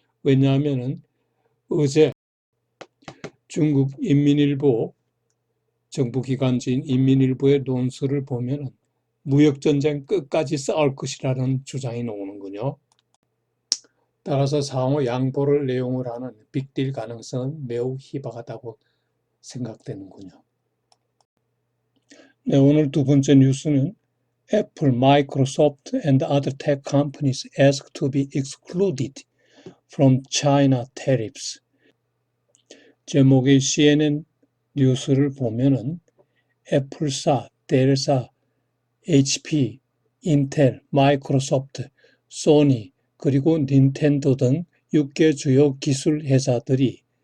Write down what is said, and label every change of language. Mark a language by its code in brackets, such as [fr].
[ko] 왜냐하면 어제 중국 인민일보 정부기관지인 인민일보의 논설을 보면 무역전쟁 끝까지 싸울 것이라는 주장이 나오는군요. 따라서 상호 양보를 내용을 하는 빅딜 가능성은 매우 희박하다고 생각되는군요. 네, 오늘 두 번째 뉴스는 [en] Apple, Microsoft and other tech companies asked to be excluded from China tariffs. [ko] 제목의 CNN 뉴스를 보면은 애플사, 델사, HP, 인텔, 마이크로소프트, 소니, 그리고 닌텐도 등 6개 주요 기술 회사들이